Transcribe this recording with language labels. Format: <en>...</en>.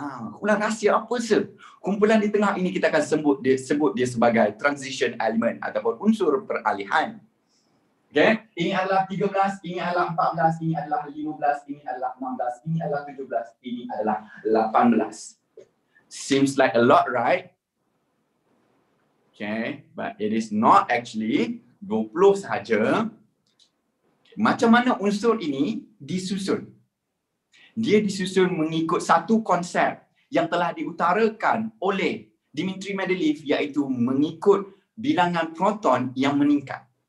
<ms>Kumpulan rahsia apa sih? Kumpulan di tengah ini kita akan sebut dia sebagai transition element ataupun unsur peralihan. Okay? Ini adalah 13, ini adalah 14, ini adalah 15, ini adalah 16, ini adalah 17, ini adalah 18.</ms> <en>Seems like a lot, right? Okay, but it is not actually 20 sahaja.</en> <ms>Macam mana unsur ini disusun? Dia disusun mengikut satu konsep yang telah diutarakan oleh Dmitri Mendeleev, iaitu mengikut bilangan proton yang meningkat.</ms>